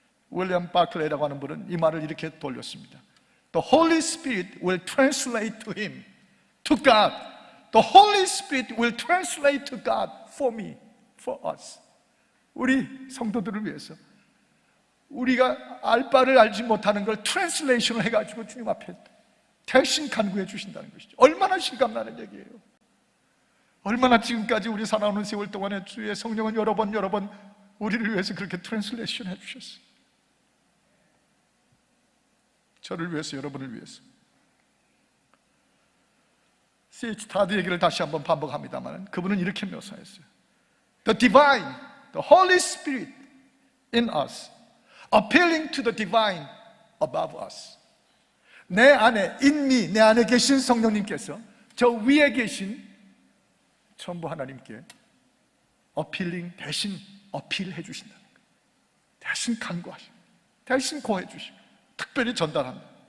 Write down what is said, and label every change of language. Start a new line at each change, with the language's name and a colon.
Korean: 윌리엄 바클레이라고 하는 분은 이 말을 이렇게 돌렸습니다.
English: The Holy Spirit will translate to him, to God. The Holy Spirit will translate to God for me, for us.
Korean: 우리 성도들을 위해서 우리가 알 바를 알지 못하는 걸 트랜슬레이션을 해가지고 주님 앞에 대신 간구해 주신다는 것이죠. 얼마나 실감나는 얘기예요. 얼마나 지금까지 우리 살아오는 세월 동안에 주의 성령은 여러 번 우리를 위해서 그렇게 트랜슬레이션 해주셨어요. 저를 위해서, 여러분을 위해서. C.H. 타드 얘기를 다시 한번 반복합니다만 그분은 이렇게 묘사했어요.
English: The divine, the Holy Spirit in us, appealing to the divine above us.
Korean: 내 안에,
English: in me,
Korean: 내 안에 계신 성령님께서 저 위에 계신 전부 하나님께 appealing, 대신 어필해 주신다는 거예요. 대신 간구하시고, 대신 고해 주시고, 특별히 전달합니다.